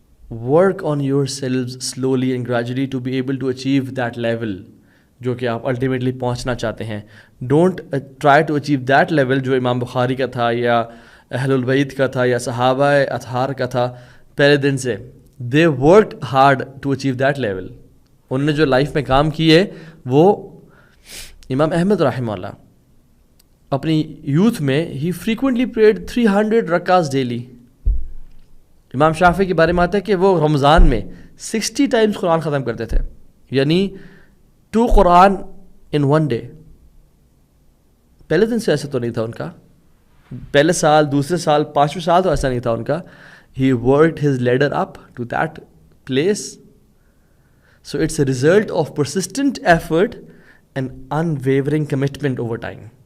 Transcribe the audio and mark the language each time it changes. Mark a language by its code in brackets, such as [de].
[en] work on your selves slowly and gradually to be able to achieve that level [ur] جو کہ آپ ultimately پہنچنا چاہتے ہیں. [en] don't try to achieve that level [ur] جو امام بخاری کا تھا یا اہل البیت کا تھا یا صحابہ اطہار کا تھا پہلے دن سے. [en] They worked hard to achieve that level. [ur] انہوں نے جو لائف میں کام کیے وہ امام احمد رحمہ اللہ اپنی یوتھ میں ہی [en] Frequently prayed 300 رکعات daily. [ur] امام شافعی کے بارے میں آتا ہے کہ وہ رمضان میں 60 ٹائمز قرآن ختم کرتے تھے، یعنی 2 قرآن ان 1 ڈے. پہلے دن سے ایسا تو نہیں تھا ان کا، پہلے سال، دوسرے سال، 5ویں سال تو ایسا نہیں تھا ان کا. [en] He worked his ladder up to that place. So it's a result of persistent effort and unwavering commitment over time.